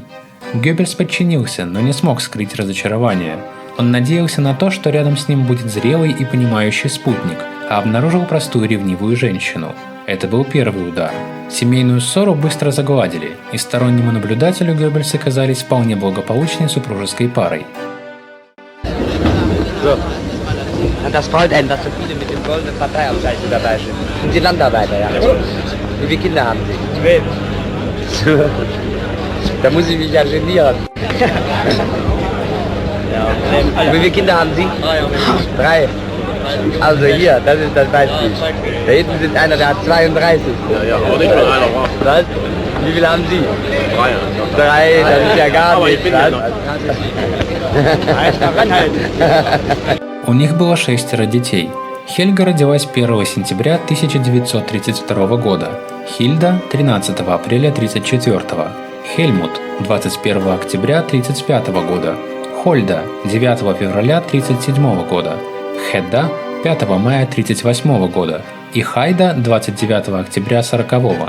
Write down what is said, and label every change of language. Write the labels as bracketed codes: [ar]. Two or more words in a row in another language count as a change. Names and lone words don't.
[ru] Геббельс подчинился, но не смог скрыть разочарование. Он надеялся на то, что рядом с ним будет зрелый и понимающий спутник, а обнаружил простую ревнивую женщину. Это был первый удар. Семейную ссору быстро загладили, и стороннему наблюдателю Геббельсы казались вполне благополучной супружеской парой. [de] Und das freut einen, dass so viele mit dem goldenen Parteiabzeichen dabei sind. Und die Landarbeiter, ja. Wie viele Kinder haben Sie? 12. Da muss ich mich ja genieren. Wie viele Kinder haben Sie? 3. Also hier, das ist das Beispiel. Da hinten sind einer, der hat 32. Ja, aber nicht mal einer war. Was? Wie viele haben Sie? 3. 3, das ist ja gar Aber ich nichts. bin ja noch. [ru] У них было 6 детей. Хельга родилась 1 сентября 1932 года, Хильда – 13 апреля 1934, Хельмут – 21 октября 1935 года, Хольда – 9 февраля 1937 года, Хедда – 5 мая 1938 года и Хайда – 29 октября 1940.